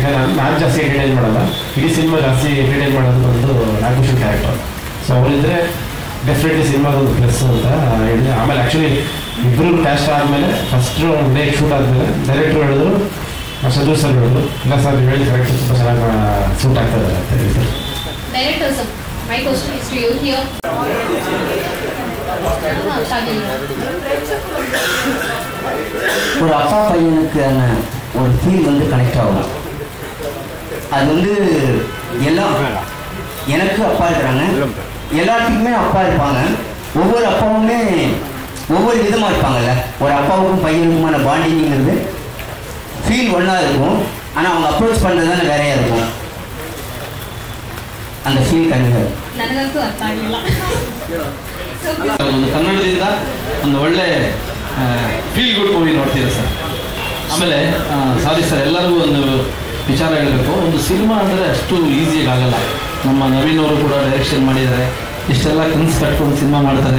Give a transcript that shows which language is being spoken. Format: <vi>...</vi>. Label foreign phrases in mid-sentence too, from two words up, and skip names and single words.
<kn>ಯಾಕಂದರೆ ನಾನು ಜಾಸ್ತಿ ಎಂಟರ್ಟೈನ್ ಮಾಡೋಲ್ಲ, ಇಡೀ ಸಿನಿಮಾ ಜಾಸ್ತಿ ಎಂಟರ್ಟೈನ್ ಮಾಡೋದು ಒಂದು ನಾಗಭೂಷಣ್ ಕ್ಯಾರೆಕ್ಟರ್. ಸೊ ಅವರಿದ್ದರೆ ಡೆಫಿನೆಟ್ಲಿ ಸಿನಿಮಾದೊಂದು ಪ್ಲಸ್ ಅಂತ ಹೇಳಿದೆ. ಆಮೇಲೆ ಆ್ಯಕ್ಚುಲಿ ಇಬ್ಬರು ಕ್ಯಾಸ್ಟ್ ಆದಮೇಲೆ</kn> <en>first day shoot</en> <kn>ಆದಮೇಲೆ ಡೈರೆಕ್ಟ್ರು ಹೇಳಿದ್ರು, ಚಂದ್ರು ಸರ್ ಹೇಳಿದ್ರು, ಇಲ್ಲ ಸರ್ ನೀವು ಹೇಳಿ ಕರೆಕ್ಟ್ ತುಂಬ ಚೆನ್ನಾಗಿ ಸೂಟ್ ಆಗ್ತಾ ಇದ್ದಾರೆ ಅಂತ ಹೇಳಿದ್ರು.</kn> <en>My question is to you here.</en> <ta>ஒரு அப்பா பையனுக்கான ஒரு ஃபீல் வந்து கனெக்ட் ஆகும். அது வந்து எல்லாம் எனக்கு அப்பா இருக்கிறாங்க, எல்லாத்துக்குமே அப்பா இருப்பாங்க. ஒவ்வொரு அப்பாவுமே ஒவ்வொரு விதமாக இருப்பாங்கல்ல. ஒரு அப்பாவுக்கும் பையனுக்குமான பாண்டிங்கிறது ஃபீல் ஒன்றா இருக்கும், ஆனால் அவங்க அப்ரோச் பண்ணுறது தானே வேறையாக இருக்கும். அந்த ಫೀಲ್</ta> <kn>ನನಗಂತೂ ಅರ್ಥ ಆಗಿಲ್ಲ. ಒಂದು ಕನ್ನಡದಿಂದ ಒಂದು ಒಳ್ಳೆ</kn> <en>feel good movie</en> <kn>ನೋಡ್ತೀರಾ ಸರ್. ಆಮೇಲೆ</kn> <en>sorry sir,</en> <kn>ಎಲ್ಲರಿಗೂ ಒಂದು ವಿಚಾರ ಹೇಳಬೇಕು. ಒಂದು ಸಿನಿಮಾ ಅಂದರೆ ಅಷ್ಟು ಈಸಿಯಾಗಿ ಆಗಲ್ಲ. ನಮ್ಮ ನವೀನ್ ಅವರು ಕೂಡ ಡೈರೆಕ್ಷನ್ ಮಾಡಿದ್ದಾರೆ, ಇಷ್ಟೆಲ್ಲ ಕನಸು ಕಟ್ಕೊಂಡು ಸಿನಿಮಾ ಮಾಡ್ತಾರೆ.</kn>